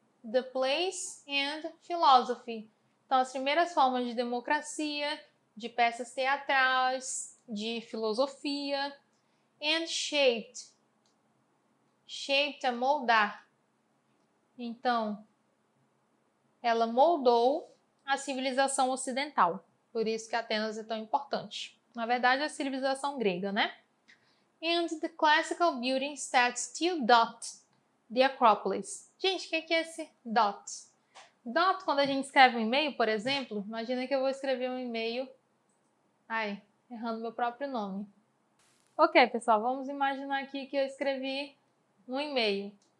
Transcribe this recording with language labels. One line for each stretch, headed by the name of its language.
English: The place and philosophy.
Portuguese: Então, as primeiras formas de democracia, de peças teatrais, de filosofia.
English: And shaped. Shaped
Portuguese: é moldar. Então, ela moldou a civilização ocidental. Por isso que Atenas é tão importante. Na verdade, a civilização grega, né?
English: And the classical buildings that still dot the Acropolis.
Portuguese: Gente, o que é esse dot? Dot, quando a gente escreve um e-mail, por exemplo, imagina que eu vou escrever um e-mail... errando meu próprio nome. Ok, pessoal, vamos imaginar aqui que eu escrevi um e-mail.